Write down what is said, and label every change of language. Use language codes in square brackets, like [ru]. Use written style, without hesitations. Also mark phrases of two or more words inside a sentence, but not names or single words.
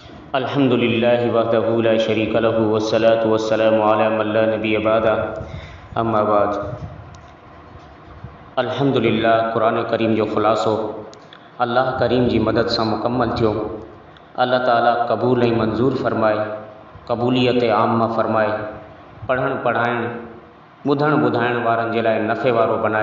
[ar] الحمد لله وحده لا شريك له والصلاة والسلام على من لا نبي بعده أما بعد. [sd] अल्हम्दुलिल्लाह कुरान करीम जो ख़ुलासो अल्लाह करीम जी मदद सां मुकम्मल थियो। अल्लाह ताला क़बूल ऐं मंज़ूर फ़रमाए, क़बूलियत आम्मा फ़रमाए, पढ़ण पढ़ाइण ॿुधण ॿुधाइण वारनि जे लाइ नफ़े वारो बनाए।